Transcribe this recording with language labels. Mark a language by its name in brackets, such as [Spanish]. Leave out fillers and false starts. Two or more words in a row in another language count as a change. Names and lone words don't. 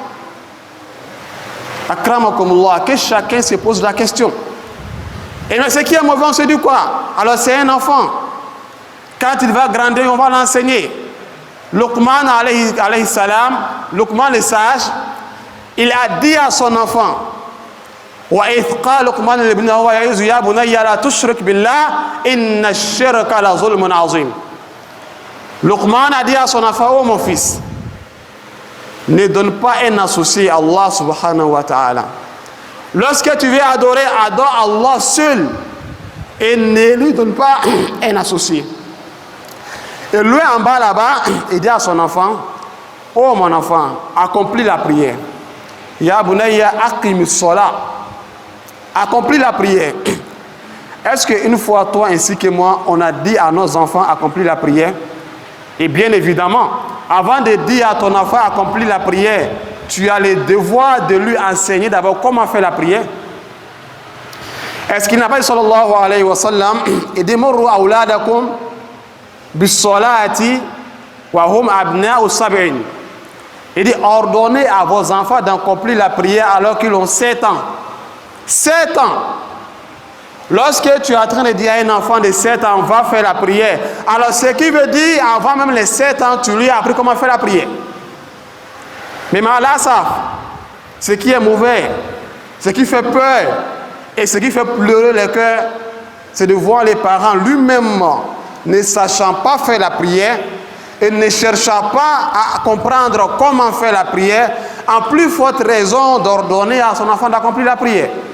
[French] Akramakumullah, que chacun se pose la question. Et mais ce qui est mauvais, on se dit quoi? Alors c'est un enfant. Quand il va grandir, on va l'enseigner. Luqman alayhi salam, Luqman le sage, il a dit à son enfant, [Arabic] وإذ قال لقمان لابنه وهو يعظه يا بني لا تشرك بالله إن الشرك لظلم عظيم. [French] Luqman a dit à son enfant, oh mon fils, ne donne pas un associé à Allah subhanahu wa ta'ala. Lorsque tu veux adorer, adore Allah seul et ne lui donne pas un associé. Et lui en bas là-bas, il dit à son enfant, oh mon enfant, accomplis la prière. [Arabic] يا بني أقم الصلاة. [French] Accomplis la prière. Est-ce qu'une fois, toi ainsi que moi, on a dit à nos enfants accomplis la prière? Et bien évidemment, avant de dire à ton enfant accomplis la prière, tu as le devoir de lui enseigner d'abord comment faire la prière? Est-ce qu'il n'a pas dit [Arabic] صلى الله عليه وسلم, [French] et [Arabic] مروا أولادكم بالصلاة وهم أبناء سبع? [French] Il dit ordonnez à vos enfants d'accomplir la prière alors qu'ils ont 7 ans. 7 ans. Lorsque tu es en train de dire à un enfant de 7 ans, va faire la prière, alors ce qui veut dire, avant même les 7 ans, tu lui as appris comment faire la prière. Mais là, ça, ce qui est mauvais, ce qui fait peur et ce qui fait pleurer le cœur, c'est de voir les parents lui-même ne sachant pas faire la prière et ne cherchant pas à comprendre comment faire la prière, en plus forte raison d'ordonner à son enfant d'accomplir la prière.